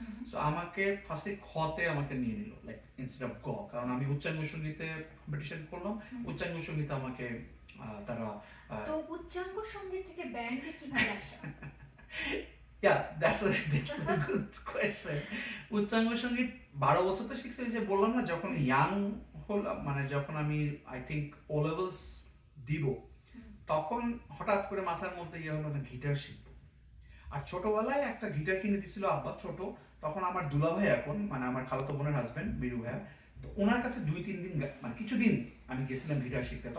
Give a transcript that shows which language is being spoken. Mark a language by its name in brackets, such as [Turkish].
[Bangla] So আমাকে ফার্স্টে খতে আমাকে নিয়ে নিল, [English] like instead of [Bangla] গ, কারণ আমি উচ্চাঙ্গ সঙ্গীতে কম্পিটিশন করলাম, উচ্চাঙ্গ সঙ্গীতে আমাকে তারা। তো উচ্চাঙ্গ সঙ্গীত থেকে ব্যান্ডে কিভাবে আসা? [English] Yeah, that's a good question. [Bangla] উচ্চাঙ্গ সঙ্গীত 12 বছর তো শিখছি, যে বললাম না, যখন ইয়াং হলাম, মানে যখন আমি [English] I think [Bangla] ও লেভেলস দিব, তখন হঠাৎ করে মাথার মধ্যে হলো না গিটার শিখবো। আর ছোটবেলায় একটা গিটার কিনে দিছিল আব্বা, ছোট, তখন আমার দুলা ভাই, এখন মানে আমার খালাতো বোনের হাজবেন্ড মিরু ভাইয়া, তো ওনার কাছে 2-3 দিন মানে কিছুদিন আমি গেছিলাম গিটার শিখতে।